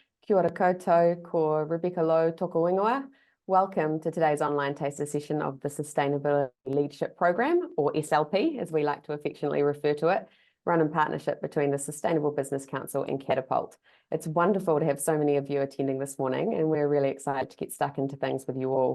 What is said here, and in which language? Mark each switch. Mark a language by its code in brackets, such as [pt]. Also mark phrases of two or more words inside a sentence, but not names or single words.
[mi] Kia ora koutou, ko Rebecca Lowe toko ingoa. [en] Welcome to today's online taster session of the Sustainability Leadership Program, or SLP, as we like to affectionately refer to it, run in partnership between the Sustainable Business Council and Catapult. It's wonderful to have so many of you attending this morning, and we're really excited to get stuck into things with you all.